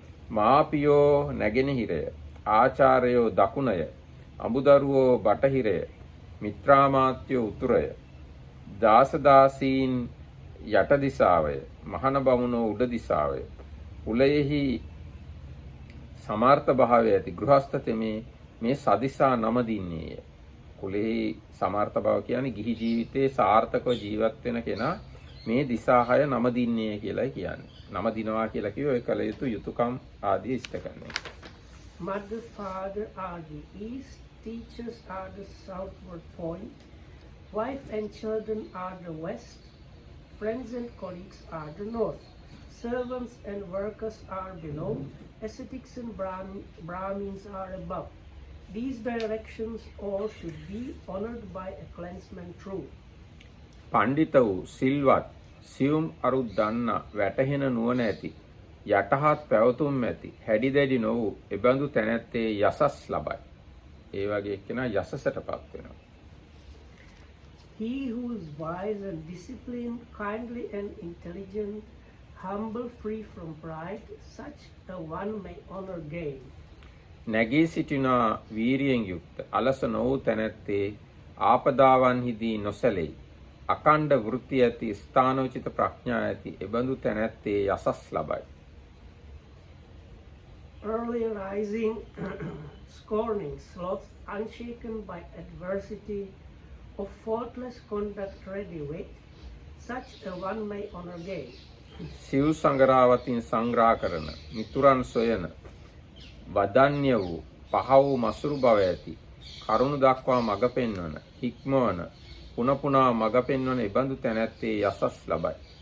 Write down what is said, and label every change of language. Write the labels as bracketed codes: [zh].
[si] මාපියෝ නැගෙනහිරය, ආචාර්යෝ දකුණය, අඹදරුවෝ බටහිරය, මිත්‍රාමාත්‍යෝ උතුරය, දාසදාසීන් යට දිසාවය, මහන බමුණෝ උඩ දිසාවය, කුලයෙහි සමාර්ථ භාවය ඇති ගෘහස්ත තෙමේ මේ සදිසා නම දින්නේය. කුලෙහි සමාර්ථ භාව කියන්නේ ගිහි ජීවිතේ සාර්ථකව ජීවත් වෙන කෙනා මේ දිසා 6 නම දින්නේ කියලායි කියන්නේ. නම දිනවා කියලා කිව්වේ ඔය කල යුතු යුතුයකම් ආදී ඉෂ්ට කරන එක. [en] mother, father are the east, teachers are the southward point, wife and children are the west, friends and colleagues are the north, servants and workers are below, ascetics and Brahmins are above. These directions all should be honored by a clansman true. [si] පණ්ඩිත වූ සිල්වත් සියුම් අරුත් දන්න වැටහෙන නුවණ ඇති යටහත් පැවතුම් ඇති හැඩි දැඩි නො වූ එබඳු තැනැත්තේ යසස් ලබයි. ඒ වගේ එක්කෙනා යසසටපත් වෙනවා. [en] He who is wise and disciplined, kindly and intelligent, humble, free from pride, such a one may honor gain. [si] නැගී සිටිනා වීරියෙන් යුක්ත අලස නො වූ තැනැත්තේ ආපදාවන්හිදී නොසැලෙයි. අකණ්ඩ වෘත්ති ඇති ස්ථානෝචිත ප්‍රඥා ඇති එබඳු තැනැත්තේ යසස් ලබයි. [en] Early rising, scorning sloth, unshaken by adversity, of faultless conduct ready wit, such a one may honor gain. [si] සිව් සංගරාවතින් සංග්‍රහ කරන මිතුරන් සොයන වදන්‍ය වූ පහ වූ මසුරු බව ඇති කරුණ දක්වා මඟ පෙන්වන හික්මවන පුන පුනා මඟ පෙන්වන එබඳු තැනැත්තේ යසස් ලබයි.